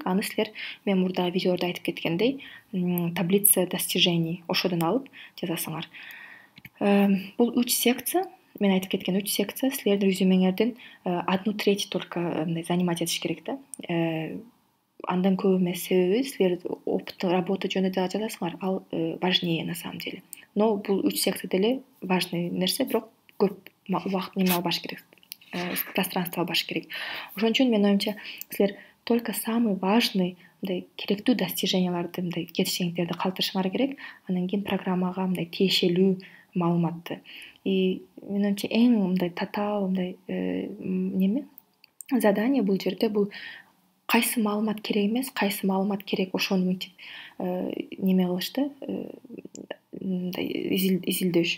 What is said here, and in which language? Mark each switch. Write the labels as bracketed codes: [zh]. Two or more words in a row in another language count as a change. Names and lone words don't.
[ky] Аны силер мен мурда видеодо айтып кеткендей [ru] таблица достижений [ky] ошодон алып жазасыңар. Бул 3 секция, мен айтып кеткен 3 секция силердин резюмеңердин 1/3 только мындай занимать этиш керек да. Андан көп эмес, себеби силер [ru] опыт работа [ky] жөнүндө жазасыңар, ал [ru] важнее на самом деле. [ky] Но бул 3 секция деле важный нерсе, бирок көп убакыт неме албаш керек. Пространство албаш керек. Ошон үчүн менин оюмча силер [ru] только самый важный [ky] мындай керектүү достиженияларды мындай жетишкендиктерди калтырышыңар керек. Анан кийин программага мындай тиешелүү маалыматты. Менин оюмча эң мындай татаал мындай неме задание бул жерде бул кайсы маалымат керек эмес, кайсы маалымат керек, ошону мынтип неме кылыш да, мындай изилдөш.